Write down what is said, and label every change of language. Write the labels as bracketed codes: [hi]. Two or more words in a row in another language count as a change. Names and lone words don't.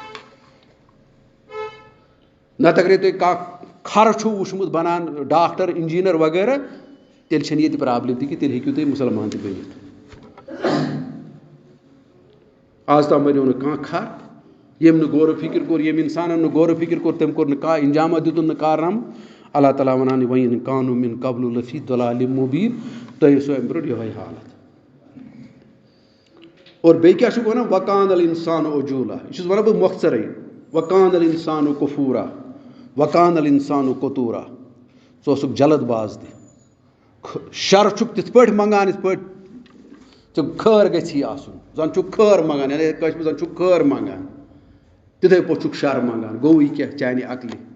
[ks] نَتہٕ اگرے تُہۍ کانٛہہ کھَر چھُو وٕچھمُت بَنان ڈاکٹر اِنجیٖنَر وغیرہ تیٚلہِ چھَنہٕ ییٚتہِ پرٛابلِم تہِ کینٛہہ تیٚلہِ ہیٚکِو تُہۍ مُسلمان تہِ بٔنِتھ آز تام بَنیو نہٕ کانٛہہ کھَر ییٚمۍ نہٕ غورٕ فِکر کوٚر ییٚمۍ اِنسانَن نہٕ غورٕ فِکر کوٚر تٔمۍ کوٚر نہٕ کانٛہہ اِنجامہ دِتُن نہٕ کارنامہٕ اللہ تعالیٰ وَنان [ar] وَإِن كانوا من قبل لفی ضلال مبین [ks] تۄہہِ ٲسوٕ اَمہِ برونٛٹھ یِہوٚے حالت اور بیٚیہِ کیٛاہ چھُکھ وَنان [ar] وَکان الانسان عجوٗلا [ks] یہِ چھُس وَنان بہٕ مۄختصرے [ar] وَکان الانسان کفوٗرا وَکان الانسان قتوٗرا [ks] ژٕ اوسُکھ جلد باز تہِ شر چھُکھ تِتھ پٲٹھۍ منٛگان یِتھ پٲٹھۍ ژٕ خٲر گژھی آسُن زَن چھُکھ خٲر منٛگان یعنی کٲشِر پٲٹھۍ زَن چھُکھ خٲر منٛگان تِتھَے پٲٹھۍ چھُکھ شر منٛگان گوٚوُے کیٛاہ چانہِ عقلہِ